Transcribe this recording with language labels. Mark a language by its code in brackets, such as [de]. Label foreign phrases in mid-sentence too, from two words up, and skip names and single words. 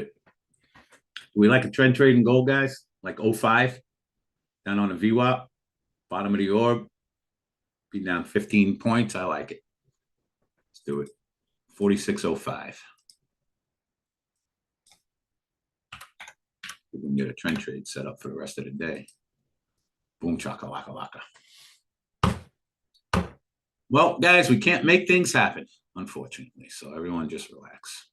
[en] We like a trend trade in gold, guys, like 05, down on a VWAP, bottom of the orb, be down 15 points. I like it. Let's do it. 46.05. We can get a trend trade set up for the rest of the day. Boom, chaka, laka, laka. Well, guys, we can't make things happen, unfortunately. So everyone just relax.